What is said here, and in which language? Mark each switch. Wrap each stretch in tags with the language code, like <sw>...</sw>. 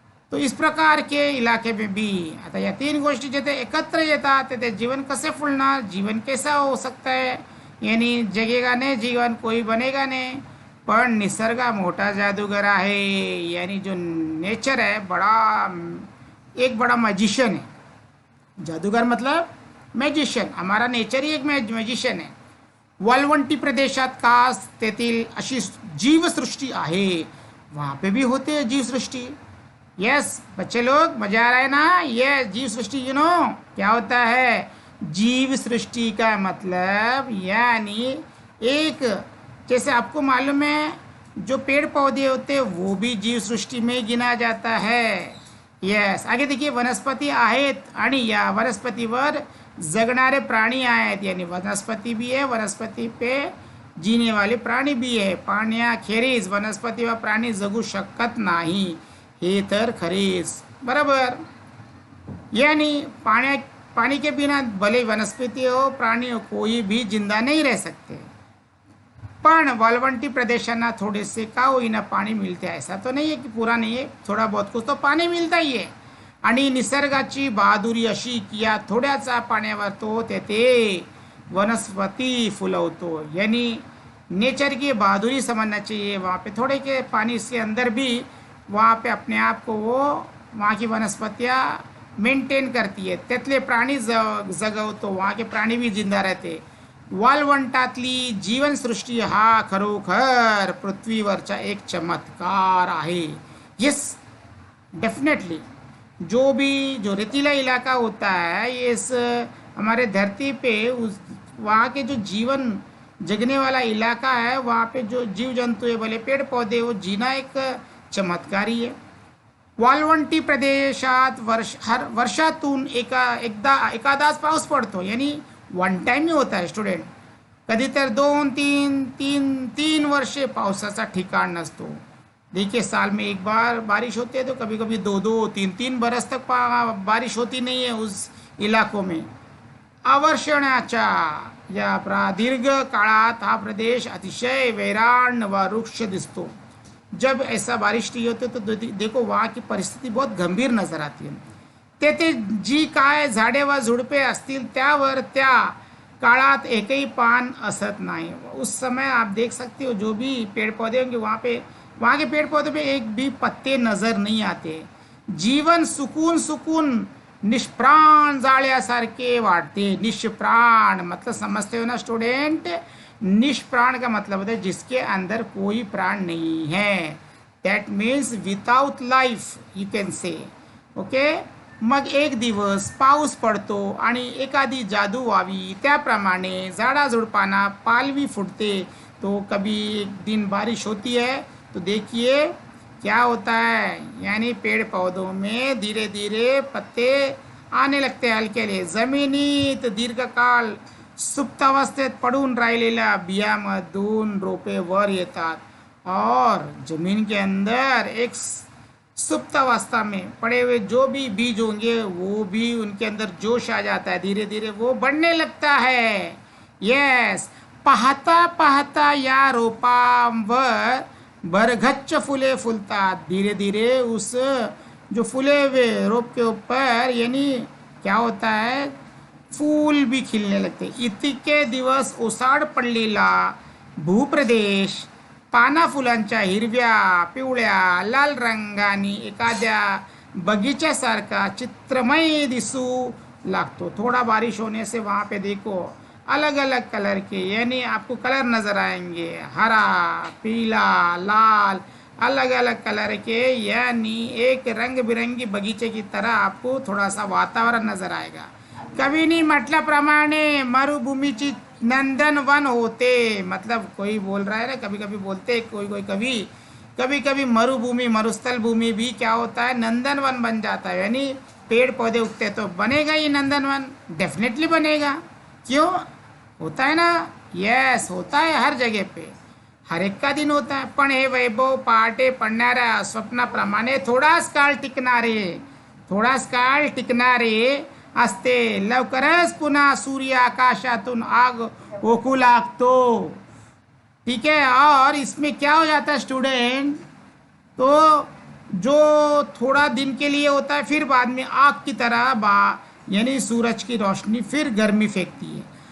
<hi>तो इस प्रकार के इलाके में भी आता</hi> <mr>या तीन गोष्टी जेथे एकत्र येतात तेथे जीवन कसे फुलणार,</mr> <hi>जीवन कैसा हो सकता है, यानी जगेगा नहीं जीवन, कोई बनेगा नहीं.</hi> <mr>पण निसर्ग मोठा जादूगर आहे.</mr> <hi>यानी जो नेचर है एक बड़ा मैजिशियन है. जादूगर मतलब मैजिशियन. हमारा नेचर ही एक मैजिशियन है.</hi> <mr>वाळवंटी प्रदेशात खास तेथील अशी जीवसृष्टी आहे.</mr> <hi>वहाँ पे भी होते हैं जीवसृष्टी. यस बच्चे लोग, मजा आ रहा है ना? ये जीव सृष्टि यू नो क्या होता है? जीव सृष्टि का मतलब यानी एक, जैसे आपको मालूम है जो पेड़ पौधे होते हैं वो भी जीव सृष्टि में गिना जाता है.</hi> <mr>यस,</mr> <hi>आगे देखिए</hi> <mr>वनस्पती आहेत आणि या वनस्पतीवर जगणारे प्राणी आहेत.</mr> <hi>यानी वनस्पती भी है, वनस्पती पे जीने वाले प्राणी भी है.</hi> <mr>पाण्याखेरीज वनस्पती व प्राणी जगू शकत नाही हे तर खरेच बराबर.</mr> <hi>यानी पानी के बिना भले वनस्पति हो प्राणी हो कोई भी जिंदा नहीं रह सकते.</hi> <mr>पण वाळवंटी प्रदेशांना थोड़े से का होईना पाणी मिळते.</mr> <hi>ऐसा तो नहीं है कि पूरा नहीं है, थोड़ा बहुत कुछ तो पाणी मिळता ही है.</hi> <mr>आणि निसर्गाची बहादुरी अशी की या थोड्याचा पाण्यावर तो तेथे वनस्पति फुलवतो.</mr> <hi>यानी नेचर की बहादुरी समझना चाहिए. वहाँ पे थोड़े के पानी से अंदर भी वहाँ पे अपने आप को वो वहाँ की वनस्पतियाँ मेंटेन करती है.</hi> <mr>त्यातले प्राणी जगवतो,</mr> <hi>वहाँ के प्राणी भी जिंदा रहते.</hi> <mr>वाळवंटातली जीवनसृष्टी हा खरोखर पृथ्वीवरचा एक चमत्कार आहे.</mr> <hi>यस डेफिनेटली जो रेतीला इलाका होता है, इस हमारे धरती पे उस वहाँ के जो जीवन जगने वाला इलाका है, वहाँ पे जो जीव जंतु है, भले पेड़ पौधे, वो जीना एक चमत्कारी है.</hi> <mr>वाळवंटी प्रदेशात वर्षातून एखादाच पाऊस पडतो,</mr> <hi>यानी वन टाइम ही होता है स्टुडंट.</hi> <mr>कधी तर 2-3 वर्षे पावसाचा ठिकाण नसतो.</mr> <hi>देखिए साल में एक बार बारिश होती है, तो कभी कभी 2-3 बरस तक बारिश होती नहीं है उस इलाकों में.</hi> <mr>अवर्षणाच्या या प्रदीर्घ काळात हा प्रदेश अतिशय वैराण व वृक्ष दिसतो.</mr> <hi>जब ऐसा बारिश नहीं होते तो देखो वहाँ की परिस्थिती बहुत गंभीर नजर आती है.</hi> <mr>तेथे जी काय झाडे व झुडपे असतील त्यावर त्या काळात एकही पान असत नाही.</mr> <hi>उस समय आप देख सकते हो जो भी पेड़ पौधे होंगे वहाँ के पेड़ पौधे पे एक भी पत्ते नजर नहीं आते.</hi> <mr>जीवन सुकून सुकून निष्प्राण जाळ्यासारखे वाटते.</mr> <hi>निष्प्राण मतलब समझते हो ना स्टूडेंट? निष्प्राण का मतलब होता है जिसके अंदर कोई प्राण नहीं है.</hi> <en>That means without life you can say. Okay.</en> <mr>मग एक दिवस पाऊस पडतो आणि एखादी जादू व्हावी त्याप्रमाणे झाडाझुडपांना पालवी फुटते.</mr> <hi>तो कभी एक दिन बारिश होती है तो देखिए क्या होता है, यानी पेड़ पौधों में धीरे धीरे पत्ते आने लगते हैं हलके हलके.</hi> <mr>जमिनीत दीर्घकाळ सुप्तावस्थेत पडून राहिलेल्या बियामधून रोपे वर येतात</mr> <hi>और जमीन के अंदर एक सुप्तावस्था में पड़े हुए जो भी बीज होंगे वो भी उनके अंदर जोश आ जाता है. धीरे धीरे वो बढ़ने लगता है.</hi> <en>Yes.</en> <mr>पाहता पाहता या रोपांवर बरगच्च फुले फुलतात.</mr> <hi>धीरे धीरे उस जो फुले हुए रोप के ऊपर यानी क्या होता है, फूल भी खिलने लगते.</hi> <mr>इतके दिवस ओसाड पडलेला भूप्रदेश पाना फुलांच्या हिरव्या पिवळ्या लाल रंगाने एखाद्या बगीच्यासारखा चित्रमय दिसू लागतो.</mr> <hi>थोड़ा बारिश होने से वहाँ पे देखो अलग अलग कलर के यानी आपको कलर नजर आएंगे. हरा, पीला, लाल, अलग अलग कलर के यानी एक रंग बिरंगी बगीचे की तरह आपको थोड़ा सा वातावरण नजर आएगा.</hi> <mr>कवीनी म्हटल्याप्रमाणे मरुभूमीची नंदनवन होते.</mr> <hi>मतलब कोई बोल रहा है ना, कभी कभी बोलते कोई कभी कभी मरुभूमि मरुस्थल भूमि भी क्या होता है, नंदनवन बन जाता है. यानी पेड़ पौधे उगते तो बनेगा ही नंदनवन, डेफिनेटली बनेगा. क्यों? होता है ना. यस, होता है हर जगह पे, हर एक का दिन होता है.</hi> <mr>पण हे वैभव पहाटे पडणाऱ्या स्वप्नाप्रमाणे थोडाच काळ टिकणारे असते. लवकरच पुन्हा सूर्य आकाशातून आग ओकू लागतो.</mr> <hi>ठीक है. और इसमें क्या हो जाता है स्टूडेंट, तो जो थोड़ा दिन के लिए होता है फिर बाद में आग की तरह यानी सूरज की रोशनी फिर गर्मी फेंकती है.</hi>